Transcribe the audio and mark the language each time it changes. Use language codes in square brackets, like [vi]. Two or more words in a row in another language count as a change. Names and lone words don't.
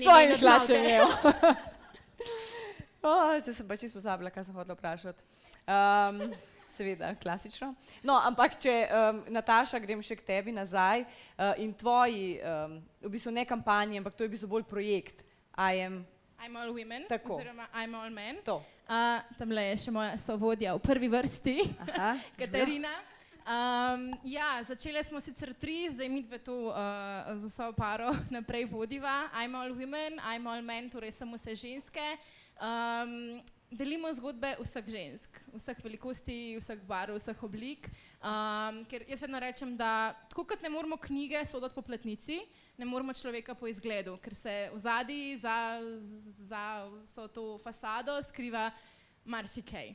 [sl] S svojimi hlačami, evo. Zdaj sem pa čisto pozabila, kaj sem hodila vprašati. Seveda, klasično. No, ampak če, Nataša, grem še k tebi nazaj in tvoji, v bistvu ne kampanji, ampak to je v bistvu bolj projekt. [en] I'm all women, [sl] tako. [en] Oziroma I'm all men. [sl] To. Tamle je še moja sovodja v prvi vrsti, Katarina. Ja, začele smo sicer 3, zdaj mi dve tu z vso paro naprej vodiva. [en] I'm all women, I'm all men, [sl] torej samo vse ženske. Delimo zgodbe vseh žensk, vseh velikosti, vseh barv, vseh oblik. Ker jaz vedno rečem, da tako kot ne moramo knjige soditi po platnici, ne moramo človeka po izgledu, ker se vzadi za vso to fasado skriva marsikaj.